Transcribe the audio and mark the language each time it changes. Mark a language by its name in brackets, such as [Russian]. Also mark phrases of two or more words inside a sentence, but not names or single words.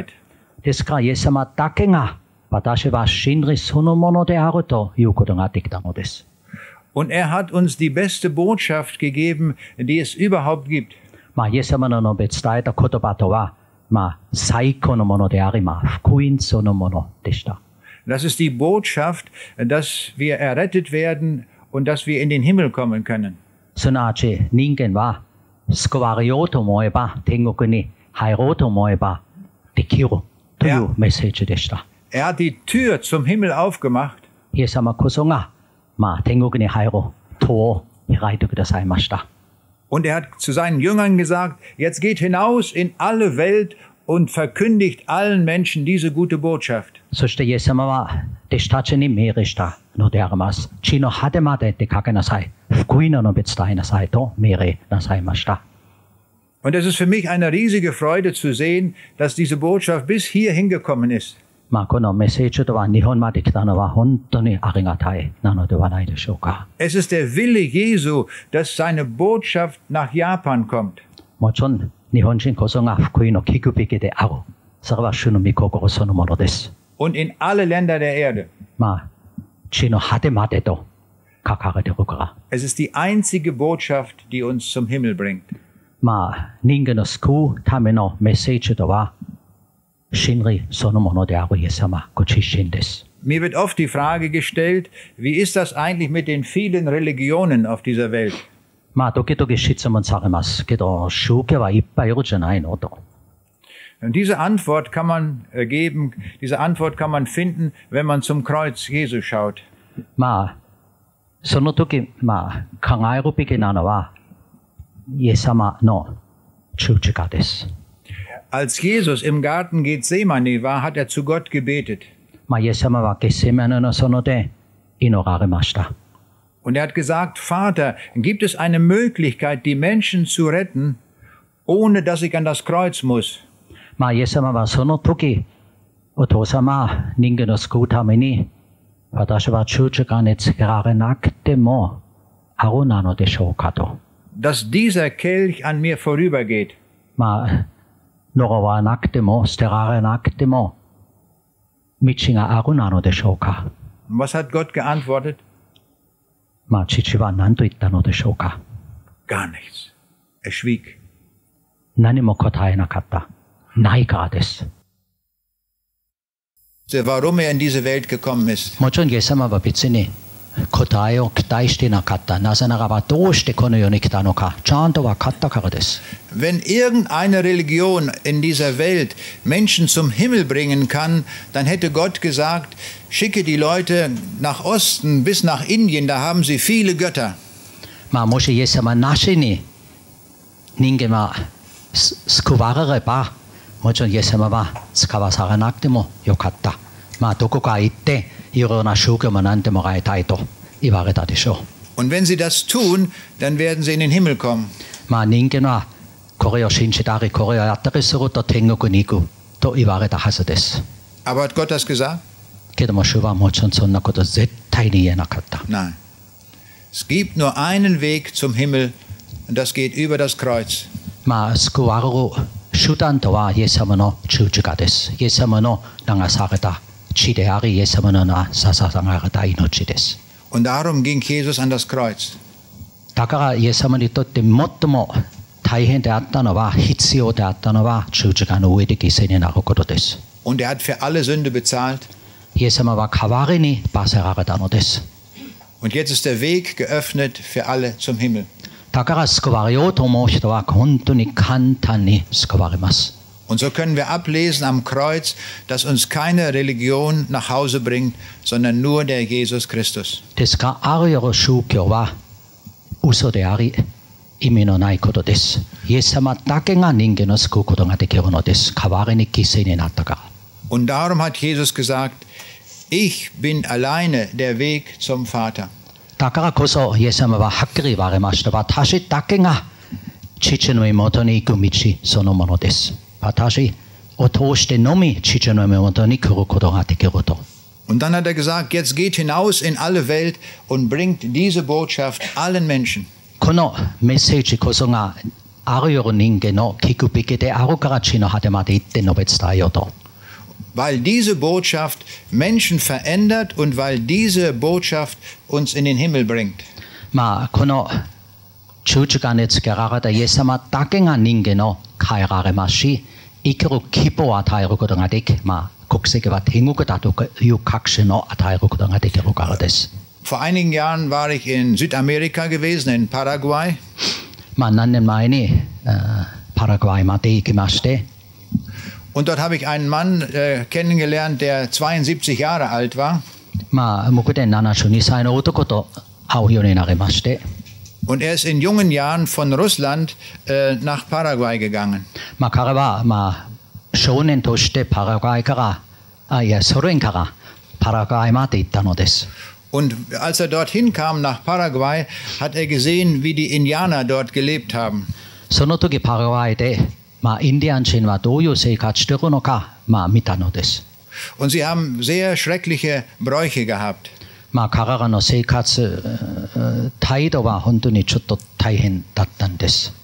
[Japanese] ですからイエス様だけが私は真理そのものであるということができたのです。 [German] Und er hat uns die beste Botschaft gegeben, die es überhaupt gibt. [Japanese] イエス様の述べ伝えた言葉とは、最高のものであり、福音そのものでした。 [German] Das ist die Botschaft, dass wir errettet werden und dass wir in den Himmel kommen können. [Japanese] すなわち人間は救われようと思えば天国に入ろうと思えばできるというメッセージでした。 [German] Er hat die Tür zum Himmel aufgemacht. [Japanese] イエス様こそが、天国に入る戸を開いてくださいました。 [German] Und er hat zu seinen Jüngern gesagt, jetzt geht hinaus in alle Welt und verkündigt allen Menschen diese gute Botschaft. [Japanese] そしてイエス様は弟子たちに命令したのであります。地の果てまで出かけなさい。福音の述べ伝えなさいと命令なさいました。 [German] Und es ist für mich eine riesige Freude zu sehen, dass diese Botschaft bis hier hingekommen ist. [Japanese] このメッセージとは日本まで来たのは本当にありがたいなのではないでしょうか。 [German] Es ist der Wille Jesu, dass seine Botschaft nach Japan kommt. [Japanese] もちろん日本人こそが福音を聞くべきである。それは主の御心そのものです。 [German] Und in alle Länder der Erde. [Japanese] 地の果てまでとかかれてるから。 [German] Es ist die einzige Botschaft, die uns zum Himmel bringt. [Japanese] まあ、人間の救うためのメッセージとは、真理そのものであるイエス様ご自身です。 [German] Mir wird oft die Frage gestellt, wie ist das eigentlich mit den vielen Religionen auf dieser Welt? [Japanese] まあ、時々質問されますけど、宗教はいっぱいいるじゃないのと。 [German] Und diese Antwort kann man geben, diese Antwort kann man finden, wenn man zum Kreuz Jesu schaut. [Japanese] まあ、その時、まあ、考えるべきなのは、イエス様の十字架です。 [German] Als Jesus im Garten Gethsemane war, hat er zu Gott gebetet. [Japanese] まあ、イエス様はゲッセマネの園で祈られました。 [German] Und er hat gesagt, Vater, gibt es eine Möglichkeit, die Menschen zu retten, ohne dass ich an das Kreuz muss? [Japanese] まあ、イエス様はその時、お父様、人間の救うために、私は十字架につけられなくても、あるなのでしょうかと。 [German] Dass dieser Kelch an mir vorübergeht. [Japanese] まあ、呪わなくても、捨てられなくても、道があるなのでしょうか。 [German] Und was hat Gott geantwortet? [Japanese] まあ、父は何と言ったのでしょうか。 [German] Gar nichts. Er schwieg. [Japanese] 何も答えなかった。ないからです。 [German] Warum er in diese Welt gekommen ist. [Japanese] もちろんイエス様は別に答えを期待していなかった。なぜならばどうしてこの世に来たのか、ちゃんと分かったからです。 [German] Wenn irgendeine Religion in dieser Welt Menschen zum Himmel bringen kann, dann hätte Gott gesagt, schicke die Leute nach Osten bis nach Indien, da haben sie viele Götter. [Japanese] まあもしイエス様なしに人間は救われれば、もちろんイエス様は使わされなくてもよかった。まあどこか行っていろいろな宗教を学んでもらいたいと言われたでしょ [German] う。Und wenn sie das tun, dann werden sie in den Himmel kommen. [Japanese] まあ人間はこれを信じたりこれをやったりすると天国に行くと言われたはずです。 [German] Aber hat Gott das gesagt? [Japanese] けども主はもちろんそんなこと絶対に言えなかった。 [German] Nein. Es gibt nur einen Weg zum Himmel und das geht über das Kreuz. [Japanese] まあ救われる手段とはイエス様の十字架です。イエス様の流された血であり、イエス様の捧げられた命です。 [German] Und darum ging Jesus an das Kreuz. [Japanese] だからイエス様にとって最も大変であったのは、必要であったのは十字架の上で犠牲になることです。 [German] Und er hat für alle Sünde bezahlt. [Japanese] イエス様は代わりに罰せられたのです。 [German] Und jetzt ist der Weg geöffnet für alle zum Himmel. [Japanese] だから救われようと思う人は本当に簡単に救われます。 [German] Und so können wir ablesen am Kreuz, dass uns keine Religion nach Hause bringt, sondern nur der Jesus Christus. [Japanese] ですが、あるよう宗教は嘘であり、意味のないことです。イエス様だけが人間を救うことができるのです。代わりに犠牲になったから。 [German] Und darum hat Jesus gesagt, ich bin alleine der Weg zum Vater. [Japanese] だからこそイエス様ははっきり言われました。私だけが父の妹に行く道そのものです。私を通してのみ父の妹に来ることができると。 [German] Und dann hat er gesagt, jetzt geht hinaus in alle Welt und bringt diese Botschaft allen Menschen. [Japanese] このメッセージこそがあるよう人間の聞くべきであるから地の果てまで行って述べ伝えようと。 [German] Weil diese Botschaft Menschen verändert und weil diese Botschaft uns in den Himmel bringt. [Japanese] まあこの十字架につけられたイエス様だけが人間を変えられますし、生きる希望を与えることができ、まあ国籍は天国だという確信を与えることができるからです。 [German] Vor einigen Jahren war ich in Südamerika gewesen, in Paraguay. [Japanese] まあ何年前にパラグアイまで行きまして。 [German] Und dort habe ich einen Mann kennengelernt, der 72 Jahre alt war. [Japanese] まあ向こうで72歳の男と会うようになりまして。 [German] Und er ist in jungen Jahren von Russland nach Paraguay gegangen. [Japanese] まあ彼はまあ少年としてパラグアイからソ連からパラグアイまで行ったのです。 [German] Und als er dorthin kam nach Paraguay, hat er gesehen, wie die Indianer dort gelebt haben. [Japanese] その時パラグアイでまあインディアン人はどういう生活しているのかまあ見たのです。 [German] Und sie haben sehr schreckliche Bräuche gehabt. [Japanese] まあ彼らの生活態度は本当にちょっと大変だったんです。